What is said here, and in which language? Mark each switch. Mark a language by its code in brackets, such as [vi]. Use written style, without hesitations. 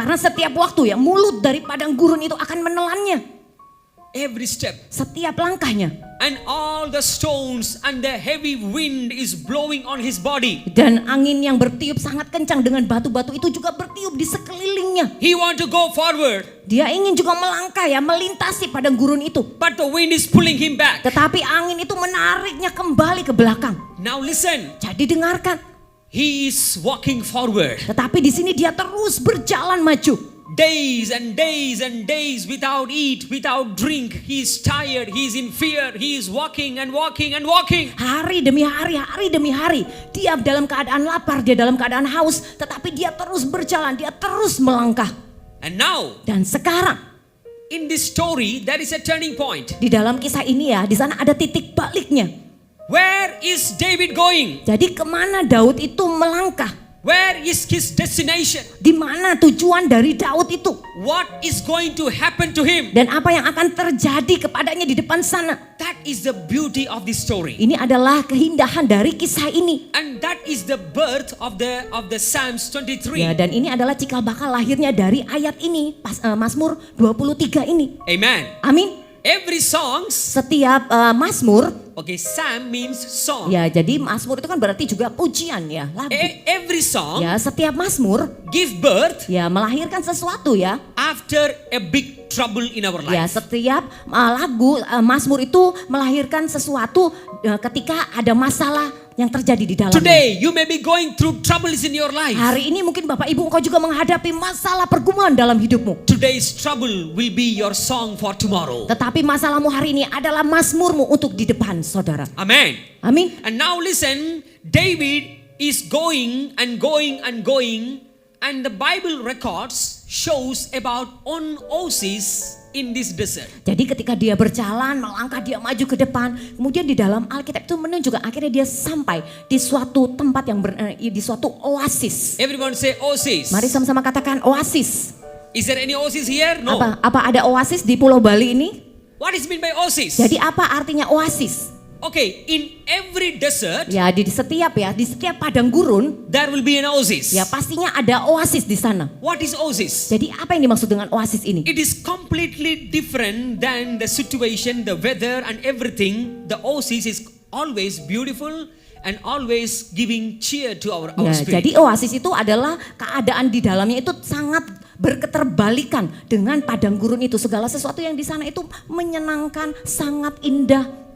[id] Karena setiap waktu ya mulut dari padang gurun itu akan menelannya. [en] Every step. [id] Setiap langkahnya. [en] And all the stones and the heavy wind is blowing on his body. [id] Dan angin yang bertiup sangat kencang dengan batu-batu itu juga bertiup di sekelilingnya. [en] He want to go forward, [id] Dia ingin juga melangkah ya, melintasi padang gurun itu. [en] but the wind is pulling him back. [id] Tetapi angin itu menariknya kembali ke belakang. [en] Now listen, [id] Jadi dengarkan. [en] he is walking forward. [id] Tetapi di sini dia terus berjalan maju. [en] Days and days and days without eat, without drink. He is tired, he is in fear, he is walking and walking and walking. [id] Hari demi hari. Dia dalam keadaan lapar, dia dalam keadaan haus. Tetapi dia terus berjalan, dia terus melangkah. [en] And now, [id] Dan sekarang [en] in this story, there is a turning point. [id] di dalam kisah ini ya, di sana ada titik baliknya. [en] Where is David going? [id] Jadi kemana Daud itu melangkah? [en] Where is his destination? [id] Di mana tujuan dari Daud itu? [en] What is going to happen to him? [id] Dan apa yang akan terjadi kepadanya di depan sana? [en] That is the beauty of this story. [id] Ini adalah keindahan dari kisah ini. [en] And that is the birth of the Psalms 23. [id] Ya, dan ini adalah cikal bakal lahirnya dari ayat ini, Mazmur 23 ini. [en] Amen. [id] Amin. [en] Every songs, [id] Setiap Mazmur, [en] okay, psalm means song. [id] ya jadi Mazmur itu kan berarti juga pujian ya, lagu. [en] Every song [id] Ya, setiap Mazmur [en] give birth [id] ya melahirkan sesuatu ya. [en] after a big trouble in our [id] Ya, [en] life. [id] setiap lagu Mazmur itu melahirkan sesuatu ketika ada masalah yang terjadi di dalamnya. [en] Today you may be going through troubles in your life. [id] Hari ini mungkin Bapak Ibu engkau juga menghadapi masalah pergumulan dalam hidupmu. [en] Today's trouble will be your song for tomorrow. [id] Tetapi masalahmu hari ini adalah mazmurmu untuk di depan, saudara. [en] Amen. [id] Amin. [en] And now listen, David is going and going and going, and the Bible records shows about one oasis in this desert. [id] Jadi ketika dia berjalan, melangkah, dia maju ke depan. Kemudian di dalam Alkitab itu menunjukkan akhirnya dia sampai di suatu tempat yang di suatu oasis. [en] Everyone say oasis. [id] Mari sama-sama katakan oasis. [en] Is there any oasis here? No. [id] Apa ada oasis di Pulau Bali ini? [en] What is meant by oasis? [id] Jadi apa artinya oasis? [en] Okay, in every desert [id] Ya di setiap padang gurun [en] there will be an oasis. [id] ya pastinya ada oasis di sana. [en] What is oasis? [id] Jadi apa yang dimaksud dengan oasis ini? [en] It is completely different than the situation, the weather and everything. The oasis is always beautiful and always giving cheer to our [id] Ya, [en] spirit. [id] jadi oasis itu adalah keadaan di dalamnya itu sangat berketerbalikan dengan padang gurun itu. Segala sesuatu yang di sana itu menyenangkan, sangat indah.